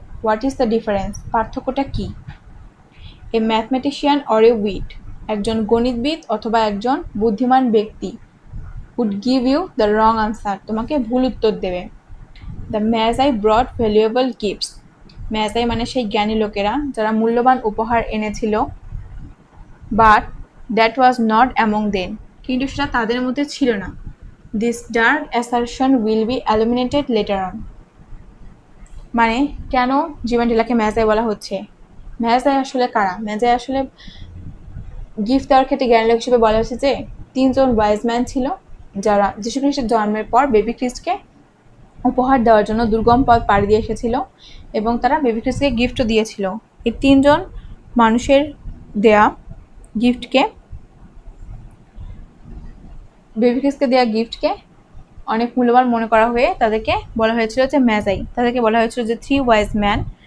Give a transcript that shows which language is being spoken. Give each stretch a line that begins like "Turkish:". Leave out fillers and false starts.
English: what is the difference,
Bangla: পার্থক্যটা কি।
English: a mathematician or a wit,
Bangla: একজন গণিতবিদ অথবা একজন বুদ্ধিমান ব্যক্তি
English: would give you the wrong answer,
Bangla: তোমাকে ভুল উত্তর দেবে।
English: The Magi brought valuable gifts,
Bangla: ম্যাজাই মানে সেই জ্ঞানী লোকেরা যারা মূল্যবান উপহার এনেছিল।
English: But that was not among them,
Bangla: কিন্তু সেটা তাদের মধ্যে ছিল না।
English: This dark assertion will be illuminated later on,
Bangla: মানে কেন জীবন ডেলাকে ম্যাজাই বলা হচ্ছে। ম্যাজাই আসলে কারা, ম্যাজাই আসলে গিফট দেওয়ার ক্ষেত্রে জ্ঞানী লোক হিসেবে বলা হচ্ছে যে 3 জন ওয়াইজ ম্যান ছিল যারা যীশু খ্রিস্টের জন্মের পর বেবি খ্রিস্টকে উপহার দেওয়ার জন্য দুর্গম পথ পাড়ি দিয়ে এসেছিল এবং তারা বেবি খ্রিস্টকে গিফটও দিয়েছিল। এই 3 জন মানুষের দেয়া গিফটকে, বেবি খ্রিস্টকে দেয়া গিফটকে অনেক মূল্যবান মনে করা হয়ে তাদেরকে বলা হয়েছিল যে ম্যাজাই, তাদেরকে বলা হয়েছিল যে 3 ওয়াইজ ম্যান।